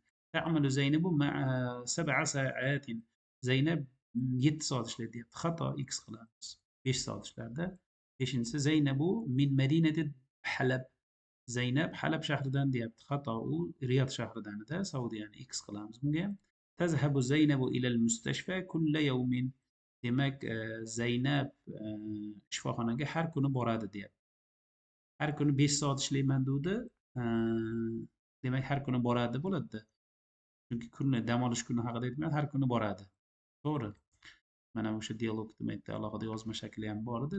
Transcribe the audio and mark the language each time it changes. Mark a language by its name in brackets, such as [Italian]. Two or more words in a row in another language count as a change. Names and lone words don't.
[Arabic] تعمل زينب مع 7 ساعات. [Uzbek] Zaynab 7 soat ishlaydi deyapti. Xato, X qilamiz. 5 soat ishlardi. [Arabic] 5-inchisi زينب من مدينة حلب. [Uzbek] Zaynab Halab shahridan deyapti. Xato, u Riyod shahridan-da, Saudiyani. X qilamiz bunga ham. [Arabic] تذهب زينب إلى المستشفى كل يوم. [Uzbek] Demak, Zaynab shifoxonaga har kuni boradi deyapti. Har kuni 5 soat ishlayman degdi. Demak, har kuni boradi bo'ladi-da. Chunki kunni dam olish kuni haqida aytmayapti, har kuni boradi. To'g'ri. Mana o'sha dialog demakda alohida yozma shakli ham bor edi.